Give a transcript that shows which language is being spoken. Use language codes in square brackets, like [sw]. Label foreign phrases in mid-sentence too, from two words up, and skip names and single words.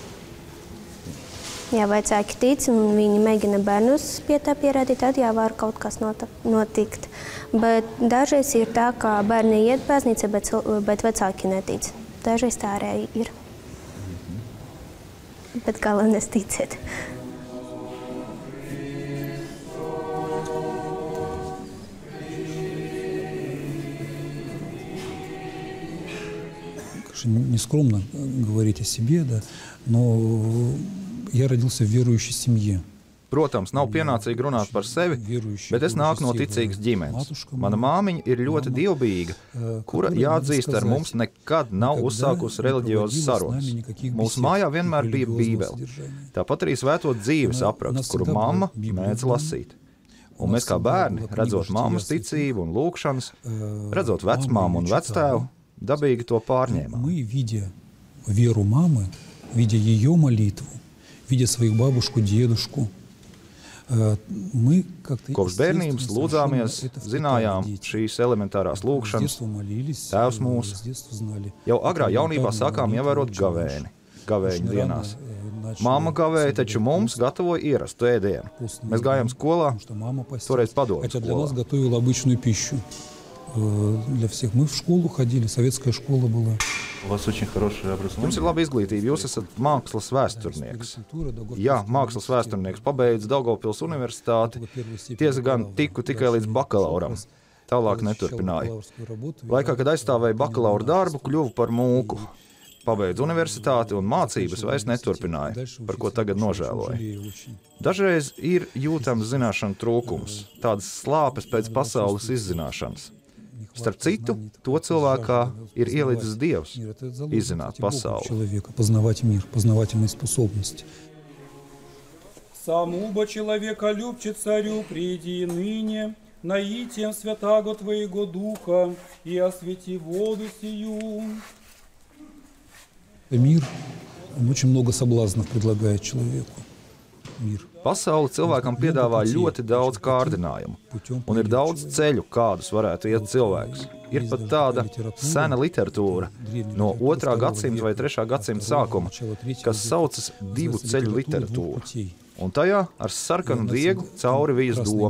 [lv] Ja vecāki tic un viņi mēģina bērnus pie tā pierādīt, tad jā, var kaut kas notikt. Bet dažreiz ir tā, ka bērni iet baznīcā, bet vecāki netic. Dažreiz tā arī ir. Bet galvenais ticēt. [ru] Не скромно говорить о себе, да, но я родился в верующей семье. [lv] Protams, nav pienācīgi runāt par sevi, bet es nāku no ticīgas ģimenes. Mana māmiņa ir ļoti dievbijīga, kura, jāatzīst, ar mums nekad nav uzsākusi reliģiozas sarunas. Mūsu mājā vienmēr bija Bībele. Tāpat arī svēto dzīves apraksts, kuru mamma mēdz lasīt. Un mēs kā bērni, redzot mammas ticību un lūkšanas, redzot vecmāmu un vectēvu, dabīgi to pārņēmām. [ru] Мы, видя веру мамы, видя ее молитву, видя свою бабушку, дедушку, мы как-то... [lv] Kopš bērnības lūdzāmies, zinājām šīs elementārās lūkšanas, Tēvs mūsu. Jau agrā jaunībā sākām ievērot gavēni, gavēņu dienās. Mamma gavēja, taču mums gatavoja ierastu ēdienu. Mēs gājām skolā, toreiz padomju skolā. [ru] Для всех. Мы в школу ходили, советская школа была. У вас очень хорошее образование. [lv] Jums ir laba izglītība, jūs esat mākslas vēsturnieks. Jā, mākslas vēsturnieks, pabeidz Daugavpils universitāti, tiesa gan tiku tikai līdz bakalauram. Tālāk neturpināju. Laikā, kad aizstāvēju bakalaura darbu, kļuvu par mūku. Pabeidz universitāti un mācības vairs neturpināju, par ko tagad nožēloju. Dažreiz ir jūtams zināšanu trūkums, tādas slāpes pēc pasaules izzināšanas. Starp citu, to cilvēkā ir ielicis Dievs izzināt pasauli. [cu] Самуба человеколюбче царю приди ныне, наитием святаго Твоего Духа и освети воду сию. [ru] Мир, он очень много соблазнов предлагает человеку. Мир. [lv] Pasaule cilvēkam piedāvā ļoti daudz kārdinājumu, un ir daudz ceļu, kādus varētu iet cilvēks. Ir pat tāda sena literatūra no 2. gadsimta vai 3. gadsimta sākuma, kas saucas divu ceļu literatūra. Un tajā ar sarkanu diegu cauri vijas doma.